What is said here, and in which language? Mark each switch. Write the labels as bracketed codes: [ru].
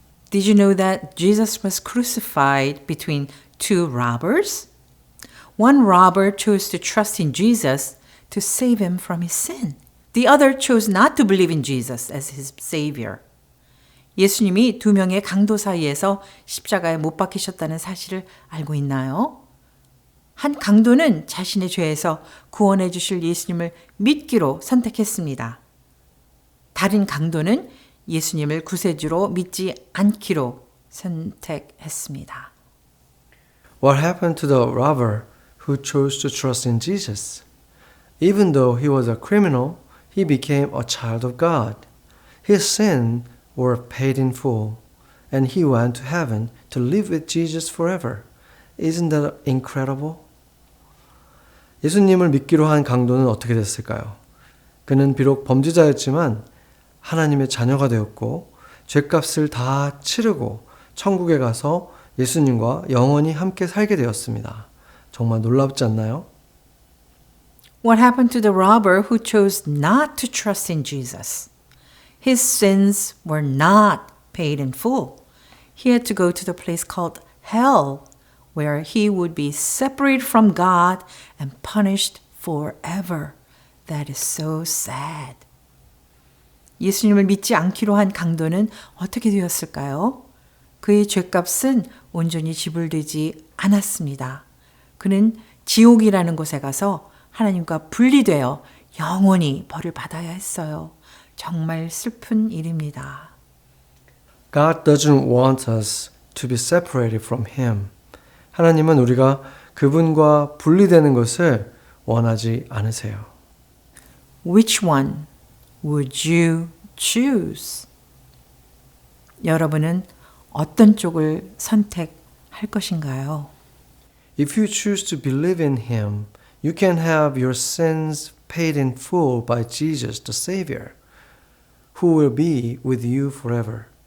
[en] Did you know that Jesus was crucified between two robbers? One robber chose to trust in Jesus to save him from his sin. The other chose not to believe in Jesus as his savior. [ko] 예수님이 두 명의 강도 사이에서 십자가에 못 박히셨다는 사실을 알고 있나요? 한 강도는 자신의 죄에서 구원해 주실 예수님을 믿기로 선택했습니다. 다른 강도는 예수님을 구세주로 믿지 않기로 선택했습니다. [en] What happened to the robber who chose to trust in Jesus? Even though he was a criminal, he became a child of God. His sins were paid in full, and he went to heaven to live with Jesus forever. Isn't that incredible? [ko] 예수님을 믿기로 한 강도는 어떻게 됐을까요? 그는 비록 범죄자였지만 하나님의 자녀가 되었고 죄값을 다 치르고 천국에 가서 예수님과 영원히 함께 살게 되었습니다. 정말 놀랍지 않나요? [en] What happened to the robber who chose not to trust in Jesus? His sins were not paid in full. He had to go to the place called hell, where he would be separated from God and punished forever. That is so sad. [ko] 예수님을 믿지 않기로 한 강도는 어떻게 되었을까요? 그의 죄값은 온전히 지불되지 않았습니다. 그는 지옥이라는 곳에 가서 하나님과 분리되어 영원히 벌을 받아야 했어요. 정말 슬픈 일입니다. [en] God doesn't want us to be separated from Him. [ko] 하나님은 우리가 그분과 분리되는 것을 원하지 않으세요. [en] Which one would you choose? [ko] 여러분은 어떤 쪽을 선택할 것인가요? [en] If you choose to believe in Him, you can have your sins paid in full by Jesus, the Savior, who will be with you forever.